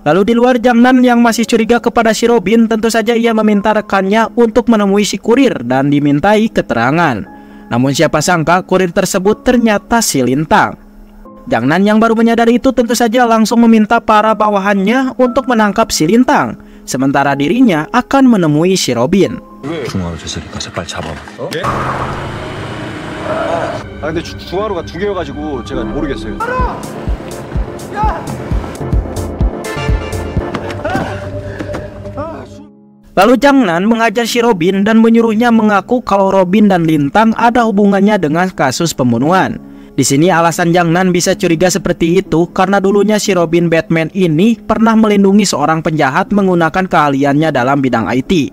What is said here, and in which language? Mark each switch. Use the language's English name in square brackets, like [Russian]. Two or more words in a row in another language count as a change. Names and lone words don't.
[Indonesian] Lalu di luar Jangnan yang masih curiga kepada si Robin, tentu saja ia meminta rekannya untuk menemui si kurir dan dimintai keterangan. Namun siapa sangka kurir tersebut ternyata si Lintang. Jangnan yang baru menyadari itu tentu saja langsung meminta para bawahannya untuk menangkap si Lintang, sementara dirinya akan menemui si Robin. [Korean] 중화로 됐으니까 빨리 잡아봐. 근데 중화로가 2개여가지고 제가 모르겠어요. [Indonesian] Lalu Jangnan mengajar si Robin dan menyuruhnya mengaku kalau Robin dan Lintang ada hubungannya dengan kasus pembunuhan. Di sini alasan Jangnan bisa curiga seperti itu karena dulunya si Robin Batman ini pernah melindungi seorang penjahat menggunakan keahliannya dalam bidang IT.